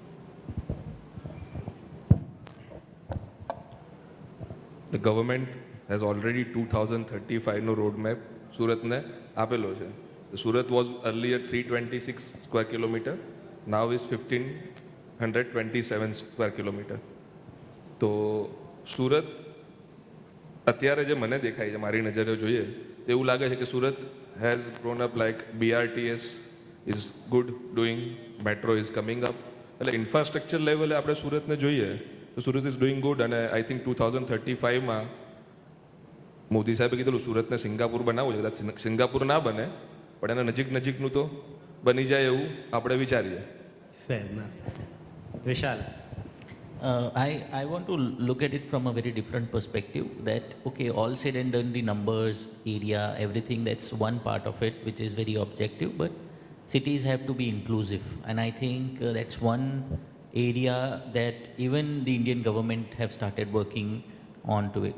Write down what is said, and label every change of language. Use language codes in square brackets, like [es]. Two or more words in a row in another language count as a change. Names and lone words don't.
[en] The government has already 2035 no roadmap Surat [gu] ને આપેલો છે. [en] Surat was earlier 326 square kilometer, now is 1527 square kilometer. [gu] તો સુરત અત્યારે જે મને દેખાય છે મારી નજરે જોઈએ તો એવું લાગે છે કે સુરત [en] has grown up like BRTS is good doing, metro is coming up. [gu] એટલે ઇન્ફ્રાસ્ટ્રક્ચર લેવલે આપણે સુરતને જોઈએ તો સુરત [en] is doing good [gu] અને [en] I think [gu] 2035 માં મોદી સાહેબે કીધેલું સુરતને સિંગાપુર બનાવવું છે. કદાચ સિંગાપુર ના બને પણ એના નજીકનું તો બની જાય એવું આપણે વિચારીએ. [en] Fair enough. Vishal. I want to look at it from a very different perspective that, okay, all said and done, the numbers, area, everything, that's one part of it, which is very objective, but cities have to be inclusive. And I think that's one area that even the Indian government have started working onto it.